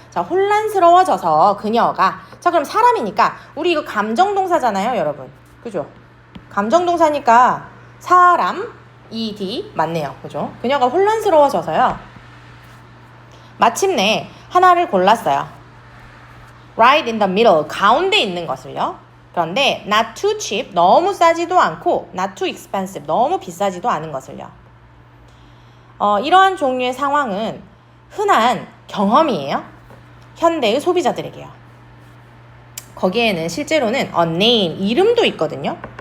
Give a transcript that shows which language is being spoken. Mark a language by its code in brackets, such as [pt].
[ko] 자, 혼란스러워져서 그녀가, 자, 그럼 사람이니까 우리 이거 감정동사잖아요, 여러분. 그죠? 감정동사니까 사람, ed 맞네요. 그죠? 그녀가 혼란스러워져서요. 마침내 하나를 골랐어요. [en] Right in the middle, [ko] 가운데 있는 것을요. 그런데 [en] not too cheap, [ko] 너무 싸지도 않고 [en] not too expensive, [ko] 너무 비싸지도 않은 것을요. 이러한 종류의 상황은 흔한 경험이에요. 현대의 소비자들에게요. 거기에는 실제로는 [en] a name, [ko] 이름도 있거든요.